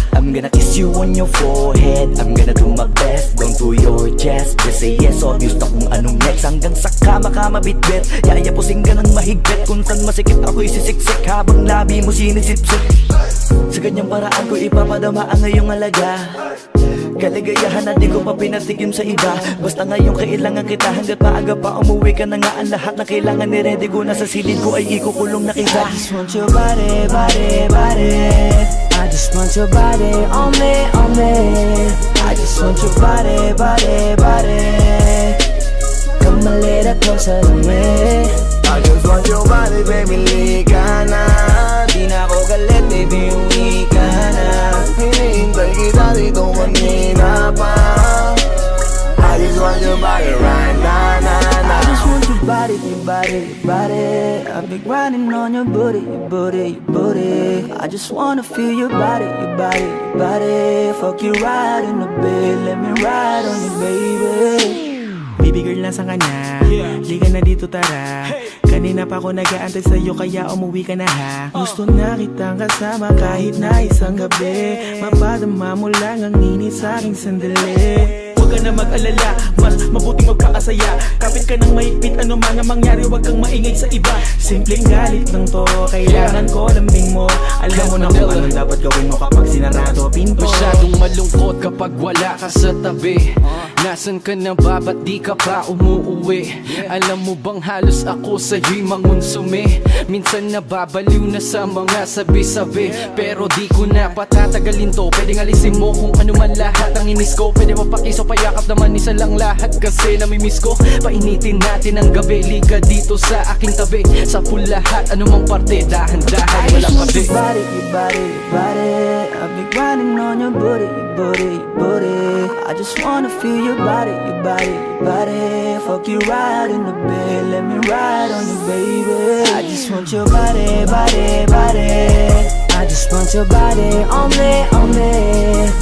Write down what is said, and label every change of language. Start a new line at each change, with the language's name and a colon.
English: I'm gonna kiss you on your forehead. I'm gonna do my best, down to your chest. Just say yes, obvious
Filipino: na kung anong
English: next.
Filipino: Hanggang sa kama ka mabitbit. Yayapusing ka ng mahigpit. Kung saan masikip ako'y sisiksik, habang labi mo sinisipsip. Sa ganyang paraan ko ipapadama ang ngayong alaga. Kaligayahan na di ko pa pinatigim sa iba. Basta ngayon kailangan kita. Hanggat maaga pa umuwi ka na nga. Ang lahat na kailangan ni-ready ko na sa silid ko ay ikukulong na kita.
English: I just want your body, body, body. I just want your body on me, on me. I just want your body, body, body. Come a little closer to me. I just want your body, baby,
Filipino: liga na. Di na ako galit, baby, uwi ka na. Hinihintay kita dito kanina pa.
English: I just want your body right now. I just want your body, your body, your body. I've been grinding on your booty, your booty, your booty. I just wanna feel your body, your body, your body. Fuck you right in the bed, let me ride on you, baby. Baby girl,
Filipino: nasa ka na? Liga na dito, tara. Kanina pa ako nag-aantay sa'yo, kaya umuwi ka na ha. Gusto na kitang kasama kahit na isang gabi. Mapadama mo lang ang init sa'king sandali. Huwag ka na mag-alala, mas mabuting magpakasaya. Kapit ka ng mahigpit, ano man ang mangyari, huwag kang maingay sa iba. Simpleng galit lang to, kailangan ko lambing mo. Alam mo na kung anong dapat gawin mo kapag sinarado pinto. Masyadong malungkot kapag wala ka sa tabi. Nasaan ka na ba? Ba't di ka pa umuuwi? Alam mo bang halos ako sa'yo'y mangonsume? Minsan nababaliw na sa mga sabi-sabi, pero di ko na patatagalin to. Pwedeng alisin mo kung ano man lahat ang inis ko. Pwede mapakiso, payakap naman isa lang lahat, kasi namimiss ko. Painitin natin ang gabi, liga dito sa aking tabi. Sa full lahat, anumang parte, dahan-dahan, walang pati.
English: Your body, your body, your body. I've been grinding on your booty, your booty, your booty. I just wanna feel your body, your body, your body. Fuck you right in the bed, let me ride on you, baby. I just want your body, body, body. I just want your body on me, on me.